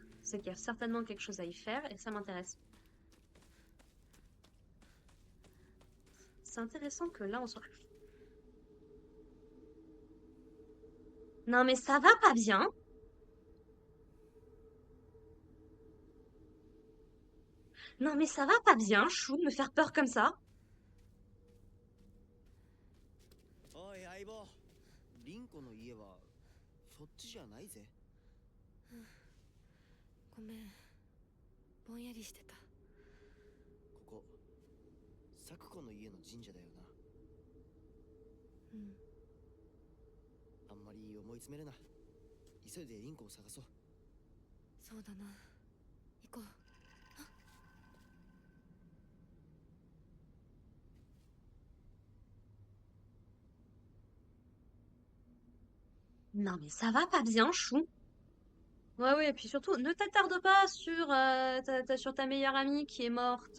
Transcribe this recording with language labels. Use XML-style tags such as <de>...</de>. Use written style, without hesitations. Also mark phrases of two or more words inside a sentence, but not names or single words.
<fr>C'est qu'il y a certainement quelque chose à y faire et ça m'intéresse. C'est intéressant que là, on soit... Non, mais ça va pas bien. Non, mais ça va pas bien, Chou, de me faire peur comme ça.</fr> <ja>おい相棒、リンコの家はそっちじゃないぜ。ごめん、ぼんやりしてた。ここサクコの家の神社だよな。うん。あんまり思い詰めるな。急いでリンコを探そう。そうだな。行こう。</ja> <fr>Non, mais ça va pas bien, Chou. Ouais, ouais, et puis surtout, ne t'attarde pas sur, sur ta meilleure amie qui est morte.</fr>